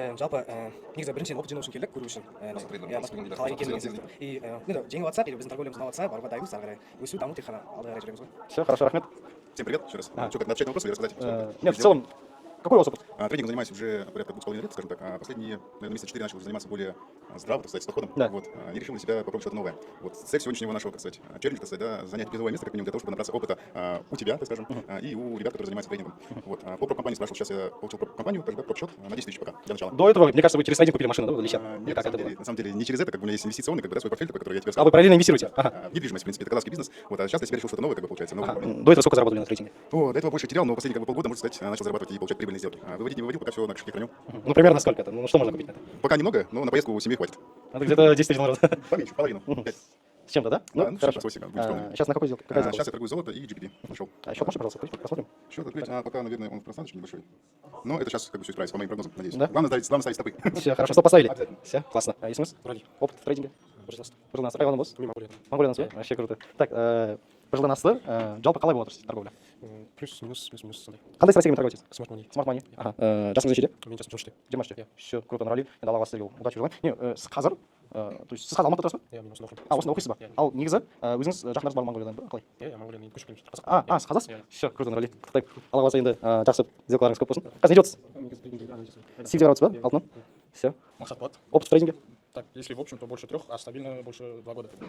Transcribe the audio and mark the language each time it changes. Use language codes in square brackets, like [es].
[kk] Жалпы негізі біріншіден опыт жинау үшін келдік, көру үшін. Қалай екенін. И жеңіп жатсақ, [ru] или [kk] біздің торговлямыз ұнап жатса, баруға дайынбыз, ары қарай өсу, даму тек қана алға қарай жүреміз ғой. [ru] Все, хорошо, [kk] рахмет. [ru] Всем привет еще раз. Что, как отвечать на вопросы или рассказать? Нет, в целом, какой у вас опыт? Трейдингом занимаюсь уже порядка 2,5 лет, скажем так. Последние, наверное, месяца 4 начал уже заниматься более здраво, так сказать, с подходом. Да. Вот. И решил для себя попробовать что-то новое. Вот цель сегодняшнего нашего, так сказать, челленджа, так сказать, да, занять призовое место, как минимум, для того, чтобы набраться опыта у тебя, так скажем, и у ребят, которые занимаются трейдингом. Вот. По проб-компании спрашивал, сейчас я получил проб-компанию, даже проб-счет на 10 тысяч пока, для начала. До этого, мне кажется, вы через трейдинг купили машину, да, или сейчас? Нет, на самом деле, не через это, как бы у меня есть инвестиционный, как бы, да, свой портфель, который я тебе А сказал. вы параллельно инвестируете? Ага. Недвижимость, в принципе, это казахский бизнес. Вот, а сейчас я себе решил что-то новое, как бы, получается, новое. До этого сколько заработали на трейдинге? До этого больше терял, но последние, как бы, полгода, можно сказать, начал зарабатывать и получать прибыльные сделки. Выводить не выводил, пока все на кошельке храню. Ну, примерно сколько это? Ну, что можно купить на это? Пока немного, но на поездку у семьи хватит. Это где-то 10 тысяч долларов. Поменьше, половину. 5. С чем-то, да? Да, Ну, хорошо. Сейчас на какой сделке? Какая сделка? Сейчас я торгую золото и GPD. Нашел. А счет можешь, пожалуйста, открыть? Посмотрим. Счет открыть, пока, наверное, он просадочный небольшой. Но это сейчас как бы все исправится, по моим прогнозам, надеюсь. Да? Главное ставить стопы. Все, хорошо. Что поставили? Все, классно. А СМС? Опыт в трейдинге? [kk] бір жылдан асты. бір жылдан асты қай қаладан боласыз? Мен Монғолиядан. Монғолиядан ба? [ru] Вообще круто. [kk] Так, бір жылдан асты, жалпы қалай болып жатыр торговля? Плюс-минус сондай. Қандай стратегиямен [ru] торговать [kk] етесіз? Smart money. Смарт мани. Жасыңыз нешеде? Мен жасым 23-те. 23-те. [ru] Все, круто, нравится. [kk] Енді алла қаласа сіздерге [ru] удачи [kk] желаем. Не, сіз қазір, [ru] то есть [kk] сіз қазір Алматыда тұрасыз ба? Иә, мен осында оқимын. Осында оқисыз ба? Иә. Ал негізі өзіңіз жақындарыңыз бар Монғолиядан ба? Қалай? Иә, Монғолиядан көшіп келемін. Қазақ. Сіз қазақсыз? Иә. [ru] Все, круто, нравится. [kk] Құттықтаймын. алла қаласа енді жақсы сделкаларыңыз көп болсын. Қазір не жатсыз? Сеть барып ба? Алтыннан? [ru] Все. [kk] Мақсат болады. [ru] Опыт в трейдинге? Так, если в общем, то больше 3, а стабильно больше 2 года.